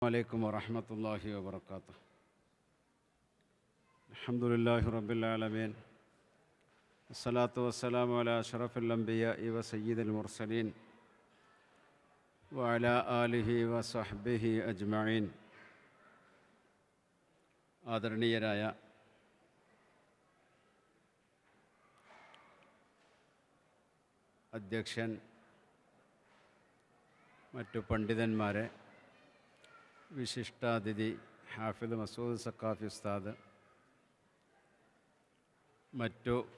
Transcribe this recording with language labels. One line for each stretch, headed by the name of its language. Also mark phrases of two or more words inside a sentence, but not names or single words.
Arabic: عليكم ورحمة الله وبركاته. الحمد لله رب العالمين، الصلاة والسلام على أشرف الأنبياء وسيد المرسلين وعلى آله وصحبه أجمعين.
Malayalam: ആദരണീയരായ അധ്യക്ഷൻ, മറ്റു പണ്ഡിതന്മാരെ, വിശിഷ്ടാതിഥി ഹാഫിദ് മസൂദ് സക്കാഫി ഉസ്താദ്, മറ്റു